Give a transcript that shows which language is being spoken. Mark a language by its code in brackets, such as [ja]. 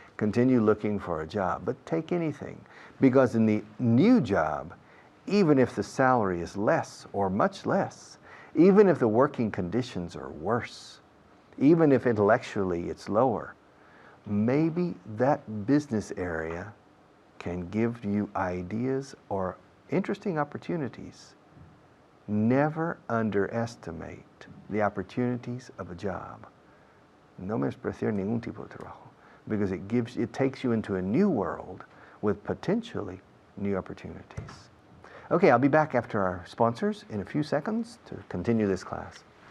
[en] Continue looking for a job, but take anything. Because in the new job, even if the salary is less or much less, even if the working conditions are worse, even if intellectually it's lower, maybe that business area can give you ideas or interesting opportunities. Never underestimate the opportunities of a job. [es] No menospreciar ningún tipo de trabajo. [en] Because it takes you into a new world with potentially new opportunities. Okay, I'll be back after our sponsors in a few seconds to continue this class.